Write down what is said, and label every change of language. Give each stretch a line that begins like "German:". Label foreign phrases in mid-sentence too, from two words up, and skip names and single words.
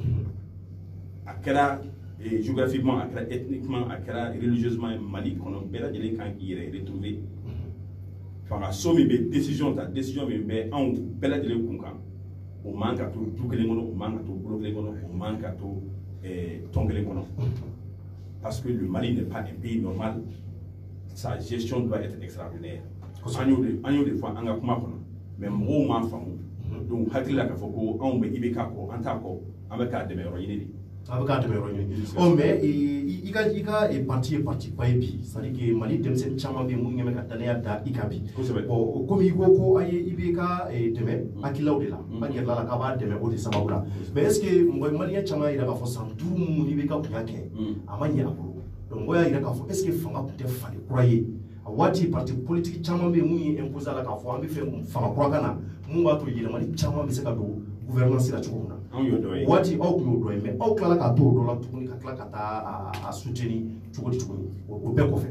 Bambara: a kɛra géographiquement a kɛra ethniquement a kɛra religieusement Mali kɔnɔ bɛɛ lajɛlen kan k'i yɛrɛ retrouver fanga so min bɛ décision ta décision min bɛ anw bɛɛ lajɛlen kun kan o man ka to du kelen kɔnɔ o man ka to bolo kelen kɔnɔ o man ka to tɔn kelen kɔnɔ
French: parce que le Mali n'est pas un pays normal sa gestion doit être extraordinaire
Bambara: an y'o de fɔ an ka kuma kɔnɔ mais mɔgɔw m'a faamu donc hakili la k'a fɔ ko anw bɛ IBK kɔ an t'a kɔ an bɛ k'a dɛmɛ yɔrɔ ɲini de a bɛ k'a dɛmɛ yɔrɔ ɲini ɔ mais i ka parti ye parti ba ye bi
French: c'est à dire que
Bambara: Mali denmisɛnnin caman bɛ yen mun ɲɛ bɛ ka danaya da i kan bi bon komi i ko ko a ye IBK dɛmɛ hakilaw de la an yɛrɛ la k'a b'a dɛmɛ o de sababu la mais
French: est ce que
Bambara: maliyɛn caman y'a jira k'a fɔ san 5 minnu IBK tun y'a kɛ a ma ɲɛ a bolo donc mɔgɔ y'a jira k'a fɔ
French: est ce que
Bambara: fanga tun tɛ fali kura ye a waati
French: parti politique
Bambara: caman bɛ yen mun ye imposé a la k'a fɔ an bɛ fɛ fanga kura ka na mun b'a to yɛlɛmali caman bɛ se ka don gouvernance la cogo min na waati aw tun y'o dɔ ye mais aw tilala k'a to o dɔ la tuguni ka tila ka taa a soutenir cogo di tuguni o bɛɛ kɔfɛ